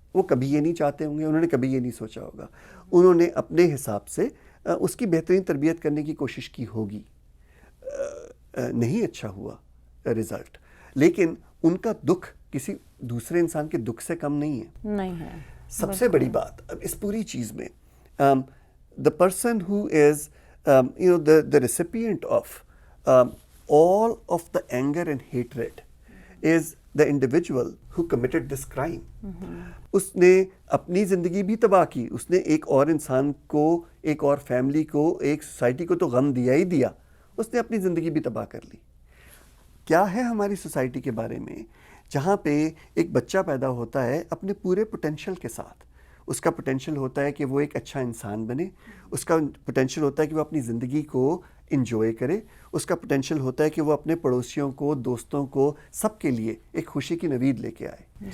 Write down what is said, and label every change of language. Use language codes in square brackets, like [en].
[ur] وہ کبھی یہ نہیں چاہتے ہوں گے, انہوں نے کبھی یہ نہیں سوچا ہوگا, انہوں نے اپنے حساب سے اس کی بہترین تربیت کرنے کی کوشش کی ہوگی, نہیں اچھا ہوا رزلٹ, لیکن ان کا دکھ کسی دوسرے انسان کے دکھ سے کم نہیں ہے. سب سے بڑی بات اب اس پوری چیز میں, [en] the person who is the recipient of all of the anger and hatred is the individual who committed this crime. [ur] اس نے اپنی زندگی بھی تباہ کی, اس نے ایک اور انسان کو, ایک اور فیملی کو, ایک سوسائٹی کو تو غم دیا ہی دیا, اس نے اپنی زندگی بھی تباہ کر لی. کیا ہے ہماری سوسائٹی کے بارے میں جہاں پہ ایک بچہ پیدا ہوتا ہے اپنے پورے پوٹینشیل کے ساتھ, اس کا پوٹینشیل ہوتا ہے کہ وہ ایک اچھا انسان بنے, اس کا پوٹینشیل ہوتا ہے کہ وہ اپنی زندگی کو انجوائے کرے, اس کا پوٹینشیل ہوتا ہے کہ وہ اپنے پڑوسیوں کو, دوستوں کو, سب کے لیے ایک خوشی کی نوید لے کے آئے.